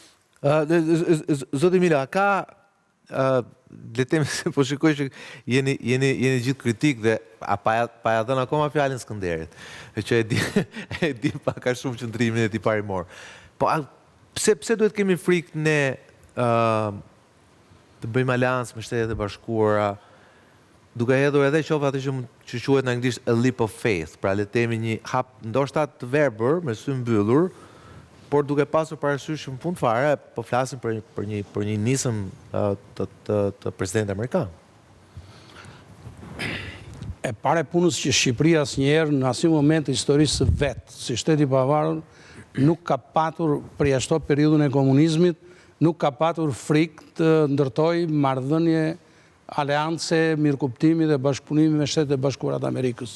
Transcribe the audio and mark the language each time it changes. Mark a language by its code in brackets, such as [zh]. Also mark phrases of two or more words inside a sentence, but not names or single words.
[sq] Zoti Mila, le temi se po shikoj që jeni gjithë kritik dhe pa ja dhënë akoma fjalën Skënderit, që e di pak a shumë qëndrimin e tij parimor. Po pse duhet kemi frikë ne të bëjmë aleancë me Shtetet e Bashkuara, duke hedhur edhe qoftë atë që quhet në anglisht [en] a leap of faith, [sq] pra le të themi një hap ndoshta të verbër me sy mbyllur, por duke pasur parasysh në fund fare, po flasim për një nisëm të presidentit amerikan. E pare punës që Shqipëria asnjëherë në asnjë moment të historisë së vet, si shtet i pavarur, nuk ka patur përjashto periudhën e komunizmit, nuk ka patur frikë të ndërtoj marrëdhënie aleance, mirëkuptimi dhe bashkëpunimi me Shtetet e Bashkuara të Amerikës.